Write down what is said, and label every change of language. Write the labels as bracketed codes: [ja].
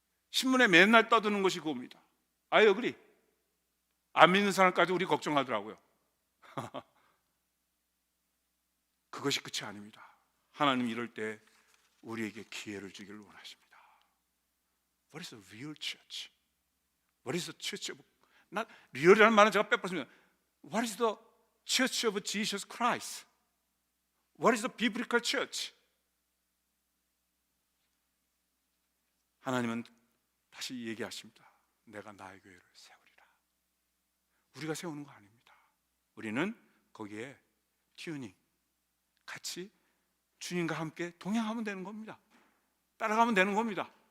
[ko] 신문에 맨날 떠드는 것이 그겁니다. [en] I agree. [ko] 안 믿는 사람까지 우리 걱정하더라고요. 그것이 끝이 아닙니다. 하나님 이럴 때 우리에게 기회를 주기를 원하십니다. [en] What is a real church? What is the church of, [ko] 리얼이라는 말은 제가 빼봤습니다. [en] What is the church of Jesus Christ? What is the biblical church? [ko] 하나님은 다시 얘기하십니다. 내가 나의 교회를 세우리라. 우리가 세우는 거 아닙니다. 우리는 거기에 튜닝, 같이 주님과 함께 동행하면 되는 겁니다. 따라가면 되는 겁니다.